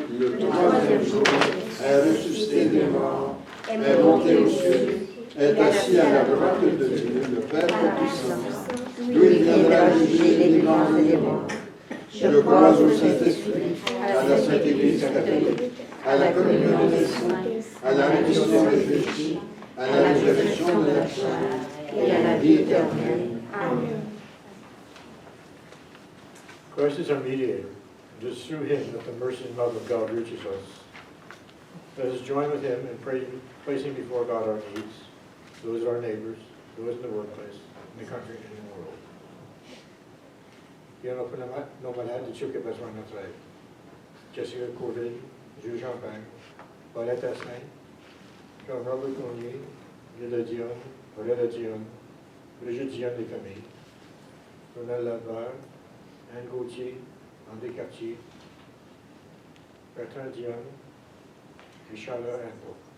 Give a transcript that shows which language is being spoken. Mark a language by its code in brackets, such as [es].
[fr] le troisième jour, est ressuscité des morts, est monté aux cieux, est assis à la droite de Dieu, le Père Tout-Puissant, d'où il viendra juger les vivants et les morts. Je crois au Saint-Esprit, à la Sainte Église catholique, à la communion des saints, à la rémission des péchés, à la résurrection de la chair et à la vie éternelle. Amen. [en] Christ is our mediator. It is through him that the mercy and love of God reaches us. Let us join with him in placing before God our needs, those of our neighbors, those in the workplace, in the country, and in the world. [fr] Il y en a pour nos malades et ceux qui ont besoin de notre aide. Jessica Courville, Jules Champagne, Paulette Asselin, Jean-Robert Cornier, Lila Dion, Paulette Dion, Brigitte Dion des familles, Ronald Lavert, Anne Gauthier, André Cartier, Bertrand Dion, et Charlotte Anneau.